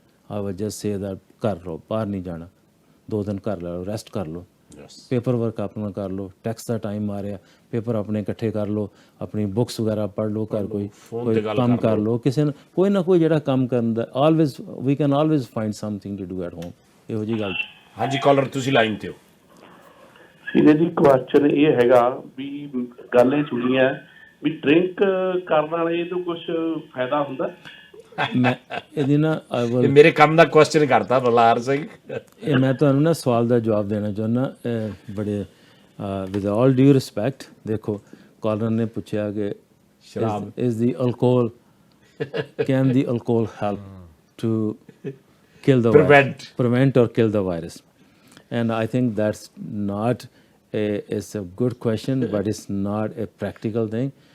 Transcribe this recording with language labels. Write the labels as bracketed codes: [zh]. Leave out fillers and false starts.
[en] I would just say that [hi] कर लो, बाहर नहीं जाना, 2 दिन कर लो, रेस्ट कर लो, पेपर वर्क अपना कर लो, टैक्स का टाइम आ रहा, पेपर अपने इकट्ठे कर लो, अपनी बुक्स वगैरह पढ़ लो, कोई काम कर लो, किसी ने कोई ना कोई [pa] ਜਿਹੜਾ ਕੰਮ ਕਰਦਾ, [en] always we can always find something to do at home. [pa] ਇਹੋ ਜੀ ਗੱਲ। ਹਾਂਜੀ ਕਾਲਰ ਤੁਸੀਂ ਲਾਈਨ ਤੇ ਹੋ। ਸੀਨੇ ਜੀ ਕੁਐਸਚਨ ਇਹ ਹੈਗਾ ਵੀ ਗੱਲ ਇਹ ਸੁਣੀ ਹੈ ਵੀ ਡਰਿੰਕ ਕਰਨ ਵਾਲੇ ਤੋਂ ਕੁਝ ਫਾਇਦਾ ਹੁੰਦਾ? ਮੈਂ ਇਹਦੀ ਨਾ ਮੇਰੇ ਕੰਮ ਦਾ ਕੁਐਸਚਨ ਕਰਤਾ ਬਲਾਰ ਸਿੰਘ। ਇਹ ਮੈਂ ਤੁਹਾਨੂੰ ਨਾ ਸਵਾਲ ਦਾ ਜਵਾਬ ਦੇਣਾ ਚਾਹੁੰਦਾ ਬੜੇ [en] With all due respect. [pa] ਦੇਖੋ ਕਾਲਰ ਨੇ ਪੁੱਛਿਆ ਕਿ ਸ਼ਰਾਬ [en] Is the alcohol, can the alcohol help to kill the prevent or kill the virus? And I think that's not it's a good question, but it's not a practical thing.